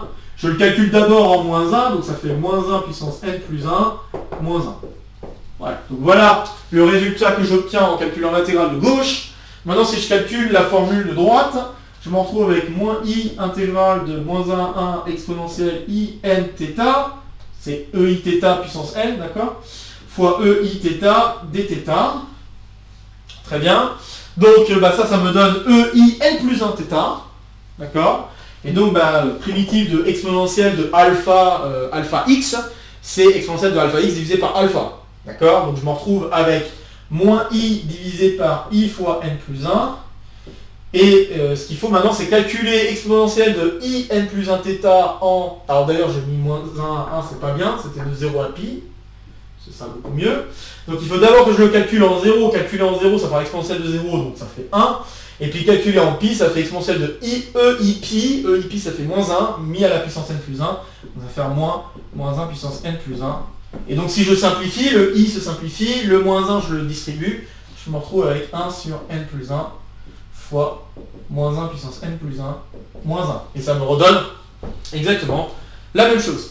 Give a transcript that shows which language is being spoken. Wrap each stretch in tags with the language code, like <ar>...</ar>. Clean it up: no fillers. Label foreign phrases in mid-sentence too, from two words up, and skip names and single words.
<fr>Je le calcule d'abord en moins 1, donc ça fait moins 1 puissance n plus 1, moins 1. Voilà, donc voilà le résultat que j'obtiens en calculant l'intégrale de gauche. Maintenant, si je calcule la formule de droite, je me retrouve avec moins i intégrale de moins 1 à 1 exponentielle i n θ, c'est e i θ puissance n, d'accord, fois e i θ dθ. Très bien. Donc ça me donne e i n plus 1 θ, d'accord. Et donc, primitive de exponentielle de alpha x, c'est exponentielle de alpha x divisé par alpha. D'accord? Donc, je me retrouve avec moins i divisé par i fois n plus 1. Et ce qu'il faut maintenant, c'est calculer exponentielle de i n plus 1 θ en... Alors d'ailleurs, j'ai mis moins 1, 1 c'est pas bien, c'était de 0 à pi. C'est ça beaucoup mieux. Donc il faut d'abord que je le calcule en 0. Calculer en 0, ça fait exponentielle de 0, donc ça fait 1. Et puis calculer en pi, ça fait exponentielle de i, e, i pi. E, i pi, ça fait moins 1, mis à la puissance n plus 1. Donc ça va faire moins 1 puissance n plus 1. Et donc si je simplifie, le i se simplifie, le moins 1, je le distribue. Je me retrouve avec 1 sur n plus 1 fois moins 1 puissance n plus 1 moins 1. Et ça me redonne exactement la même chose.</fr>